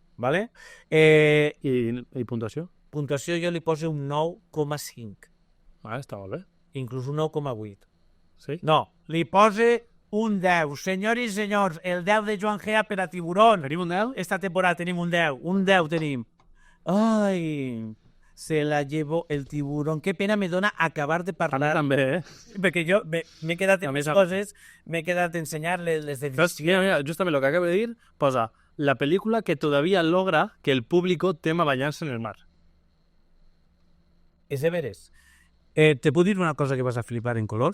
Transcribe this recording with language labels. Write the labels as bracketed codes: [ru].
[ca] ¿Vale? I puntuació? Puntuació jo li poso un 9,5. Està molt bé. Inclús un 9,8. Sí? No, li pose un 10. Senyors i senyors, el 10 de Joan Gea per a Tiburón. Tenim un 10? Esta temporada tenim un 10. Un 10 tenim. [es] Ai, se la llevó el Tiburón. [ca] Qué pena me dona acabar de parlar. També, Perquè jo m'he quedat en més coses, m'he quedat a ensenyar les decisions. Mira, justament lo que acabo de dir, posa la pel·lícula [es] que todavía logra que el público tema bañarse en el mar. [ca] És de veres. Te puc dir una cosa que vas a flipar en color?